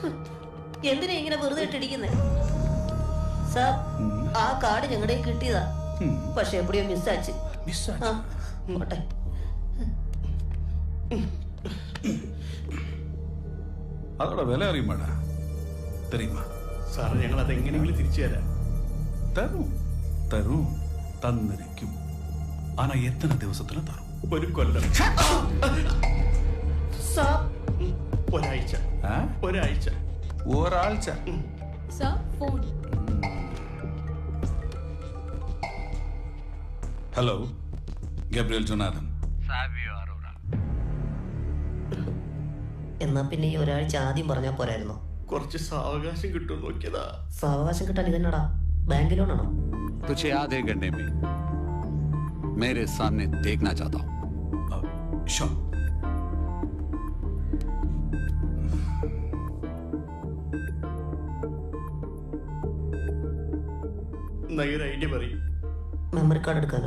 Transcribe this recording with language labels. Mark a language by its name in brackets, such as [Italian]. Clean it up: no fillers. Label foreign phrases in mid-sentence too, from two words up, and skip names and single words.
[Malayalam] എന്തിനാ ഇങ്ങനെ വെറുതെ ഇട്ടിരിക്കുന്നത്? സാർ, ആ കാർഡ് ഞങ്ങളുടെ കിട്ടിയതാ. പക്ഷെ എവിടെയോ മിസ്സാച്ച്. പോട്ടെ. [Tamil] அதோட விலை அறியுமாடா தெரியுமா? [Malayalam] സാറേ ഞങ്ങൾ അതെങ്ങനെയെങ്കിലും തിരിച്ചു തരാം. തരും തന്നിരിക്കും. ആനാ എത്ര ദിവസത്തില് തരും? ഒരു കൊല്ലം. ഒരാഴ്ച. ഒരാഴ്ച. ഹലോ, ഗബ്രിയൽ ജോനാഥൻ. എന്നാ പിന്നെ ഈ ഒരാഴ്ച ആദ്യം പറഞ്ഞാൽ പോരായിരുന്നോ? കുറച്ച് സാവകാശം കിട്ടും നോക്കിയതാ. സാവകാശം കിട്ടാൻ ഇതെന്നടാ, ബാങ്ക് ലോണാണോ? [Hindi] तुझे आधे घंटे में मेरे सामने देखना चाहता हूँ. [English] Sure. [Malayalam] ഒരു ഐഡിയ പറയും. മെമ്മറി കാർഡ് എടുക്കാനോ?